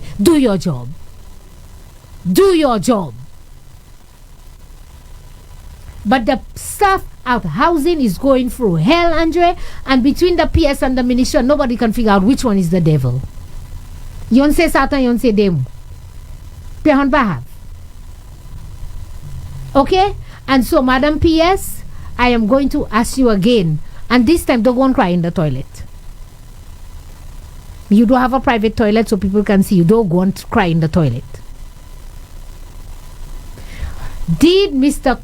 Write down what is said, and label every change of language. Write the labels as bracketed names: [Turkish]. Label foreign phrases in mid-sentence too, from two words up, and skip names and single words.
[English] Do your job. Do your job. But the staff out housing is going through hell, Andre, and between the PS and the minister, nobody can figure out which one is the devil. [Haitian Creole] Yon say Satan, yon say demu. Pehon Bahab. [English] Okay? And so, Madam PS, I am going to ask you again, and this time don't go and cry in the toilet. You don't have a private toilet so people can see you. Don't go and cry in the toilet. Did Mr.